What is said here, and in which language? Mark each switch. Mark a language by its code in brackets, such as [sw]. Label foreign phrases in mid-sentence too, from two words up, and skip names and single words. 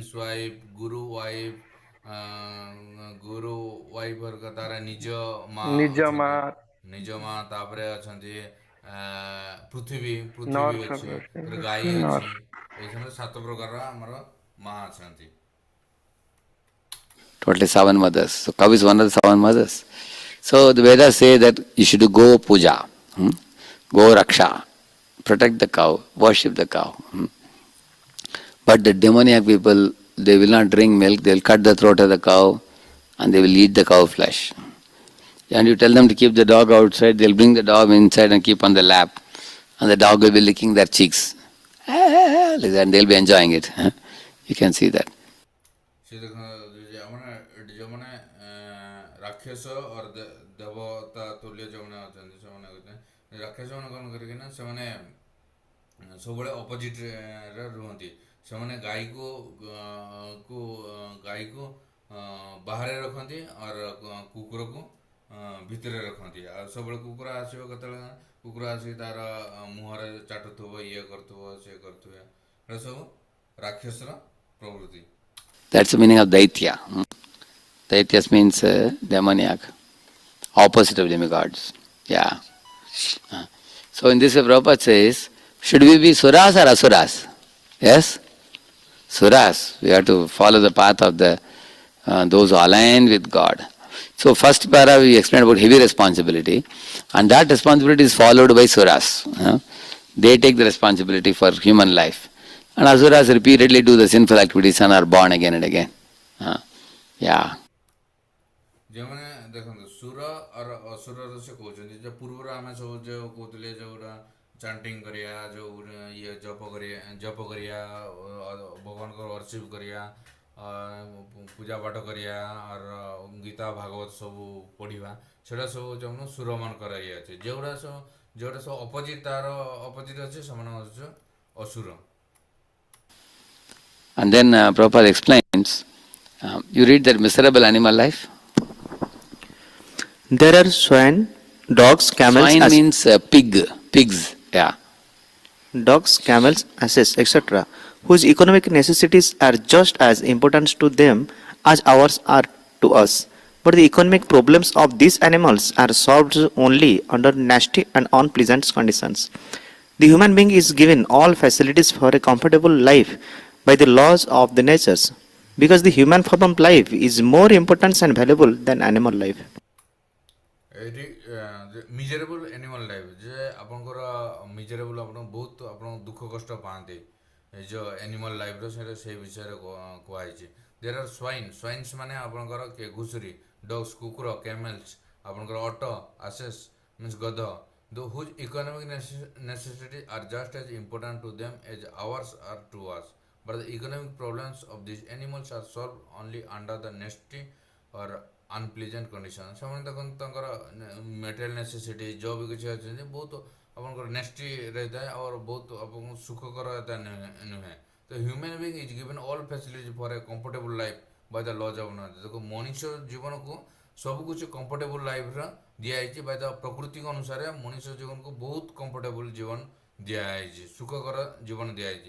[en] King's wife, guru wife, guru wife [or] ତାର ନିଜ ମା ନିଜ ମା ଅଛନ୍ତି, ନିଜ ମା, ତାପରେ ଅଛନ୍ତି ପୃଥିବୀ ପୃଥିବୀ North ଅଛି, ତାପରେ ଗାଈ North. ଅଛି, ଏଇ ସମୟରେ 7 ପ୍ରକାରର ଆମର ମା ଅଛନ୍ତି। [en] Totally 7 mothers. So cow is one of the 7 mothers. So the Vedas say that you should do [sa] गो पूजा, गो रक्षा, [en] protect the cow, worship the cow. But the demoniac people, they will not drink milk, they will cut the throat of the cow and they will eat the cow flesh. And you tell them to keep the dog outside, they'll bring the dog inside and keep on the lap. And the dog will be licking their cheeks. Like that, and they'll be enjoying it. You can see that. [or] ସେ ଦେଖ ଯେଉଁମାନେ ରାକ୍ଷସ ଅର ଦେବତା ତୁଲ୍ୟ ଯେଉଁମାନେ ଅଛନ୍ତି, ସେମାନେ ରାକ୍ଷସ ମାନେ କ'ଣ କରିକି ନା ସେମାନେ ସବୁବେଳେ ଅପୋଜିଟ୍ରେ ରୁହନ୍ତି। ସେମାନେ ଗାଈକୁ ବାହାରେ ରଖନ୍ତି ଅର କୁକୁରକୁ ଭିତରେ ରଖନ୍ତି। ଆଉ ସବୁବେଳେ କୁକୁର ଆସିବ, କେତେବେଳେ କୁକୁର ଆସିକି ତାର ମୁହଁରେ ଚାଟୁଥିବ, ଇଏ କରୁଥିବ, ସିଏ କରୁଥିବ, ଏଗୁଡ଼ା ସବୁ ରାକ୍ଷସର ପ୍ରବୃତ୍ତି। [en] That's the meaning of Daitya. Daityas means demoniac, opposite of demigods. Yeah. So in this way Prabhupada says, should we be suras or asuras? Yes? Suras. We have to follow the path of those who align with God. So first para we explained about heavy responsibility, and that responsibility is followed by suras. They take the responsibility for human life. And asuras repeatedly do the sinful activities and are born again and again. Yeah. [or] ଯେଉଁମାନେ ଦେଖନ୍ତୁ ସୁର ଆଉ ଅସୁରର ସେ କହୁଛନ୍ତି ଯେ ପୂର୍ବରୁ ଆମେ ସବୁ ଯେଉଁ କହୁଥିଲେ ଯେଉଁଟା ଚାଣ୍ଟିଂ କରିବା, ଯେଉଁ ଇଏ ଜପ କରିବା, ଭଗବାନଙ୍କର ବର୍ସିପ୍ କରିବା, ପୂଜା ପାଠ କରିବା, ଆର ଗୀତା ଭାଗବତ ସବୁ ପଢ଼ିବା, ସେଟା ସବୁ ଯେଉଁ ସୁରମାନଙ୍କର ଇଏ ଅଛି। ଯେଉଁଟା ସବୁ ଅପୋଜିଟ୍, ତାର ଅପୋଜିଟ୍ ଅଛି, ସେମାନେ ହେଉଛି ଅସୁର। [en] And then Prabhupada explains, you read that miserable animal life? There are swine, dogs, camels, Swine means pigs, yeah. dogs, camels, asses, etc., whose economic necessities are just as important to them as ours are to us. But the economic problems of these animals are solved only under nasty and unpleasant conditions. The human being is given all facilities for a comfortable life by the laws of the natures, because the human form of life is more important and valuable than animal life. [or] ଏଇଠି [en] miserable animal life, [or] ଯେ ଆପଣଙ୍କର ମିଜରେବୁଲ୍, ଆପଣ ବହୁତ ଦୁଃଖ କଷ୍ଟ ପାଆନ୍ତି ଏ ଯେଉଁ [en] animal life, [or] ସେଇଟା ସେଇ ବିଷୟରେ କୁହାହେଇଛି। [en] there are swines [or] ମାନେ ଆପଣଙ୍କର ଘୁଷୁରୀ, ଡଗ୍ସ କୁକୁର, କ୍ୟାମେଲ୍ସ ଆପଣଙ୍କର ଅଟ, [en] asses means [or] ଗଧ, [en] whose economic necessities are just as important to them as ours are to us. But the economic problems of these animals are solved only under the nasty or unpleasant condition. [or] ସେମାନେ ଦେଖନ୍ତୁ ତାଙ୍କର [en] material necessity [or] ଯେଉଁ ବି କିଛି ଅଛନ୍ତି ବହୁତ ଆପଣଙ୍କର ନେଷ୍ଟି ରହିଥାଏ, ଆଉ ବହୁତ ଆପଣଙ୍କୁ ସୁଖକର ଏତେ ନୁହେଁ। [en] ତ human being is given all facility for a comfortable life by the laws of nature. [or] ଦେଖ ମଣିଷ ଜୀବନକୁ ସବୁକିଛି [en] comfortable life [or] ଦିଆହେଇଛି, [en] by the [or] ପ୍ରକୃତି ଅନୁସାରେ ମଣିଷ ଜୀବନକୁ ବହୁତ କମ୍ଫର୍ଟେବୁଲ୍ ଜୀବନ ଦିଆହେଇଛି, ସୁଖକର ଜୀବନ ଦିଆହେଇଛି।